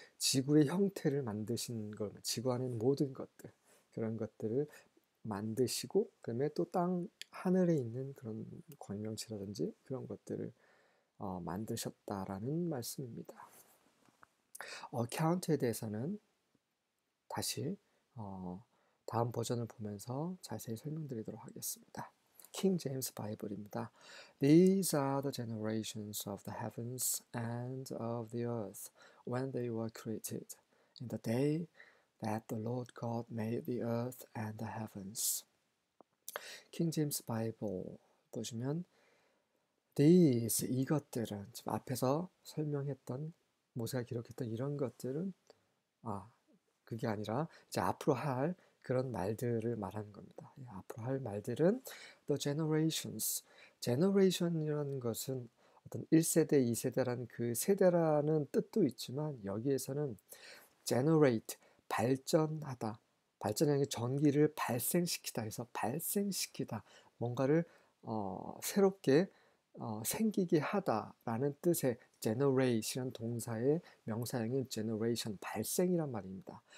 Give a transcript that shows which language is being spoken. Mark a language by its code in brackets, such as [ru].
[ko] 지구의 형태를 만드신 것, 지구 안에 있는 모든 것들, 그런 것들을 만드시고, 그다음에 또 하늘에 있는 그런 광명체라든지 그런 것들을 만드셨다라는 말씀입니다. 어카운트에 대해서는 다시 다음 버전을 보면서 자세히 설명드리도록 하겠습니다. 킹 제임스 바이블입니다. [en] These are the generations of the heavens and of the earth when they were created, in the day that the Lord God made the earth and the heavens. [ko] 킹 제임스 바이블 보시면 These, 이것들은, 지금 앞에서 설명했던, 모세가 기록했던 이런 것들은 그게 아니라 이제 앞으로 할 그런 말들을 말하는 겁니다. 앞으로 할 말들은 the generation이라는 것은 어떤 1세대, 2세대라는 그 세대라는 뜻도 있지만 여기에서는 generate, 발전하다, 발전하는 전기를 발생시키다 해서 발생시키다, 뭔가를 새롭게 생기게 하다라는 뜻의 generate이라는 동사의 명사형인 generation, 발생이란 말입니다.